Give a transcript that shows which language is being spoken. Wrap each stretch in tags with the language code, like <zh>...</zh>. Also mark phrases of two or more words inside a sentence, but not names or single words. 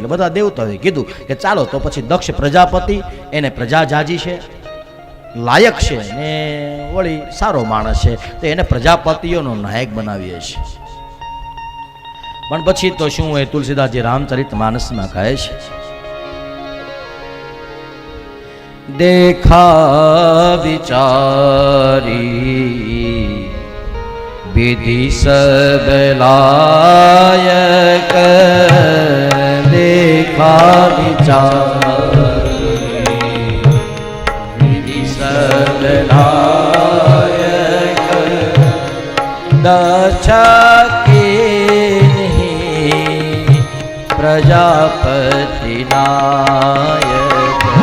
<gu>એટલે બધા દેવતાઓએ કીધું કે ચાલો તો પછી દક્ષ પ્રજાપતિ, એને પ્રજા જાજી છે, લાયક છે ને વળી સારો માણસ છે, તો એને પ્રજાપતિઓનો નાયક બનાવીએ છીએ. પણ પછી તો શું હોય, તુલસીદાસજી રામચરિત માનસમાં કહે છે,</gu> <awa>देखा विचारी विधि सब लायक, देखा विचारी विधि सब लायक, दक्षिणी प्रजापति नायक,</awa>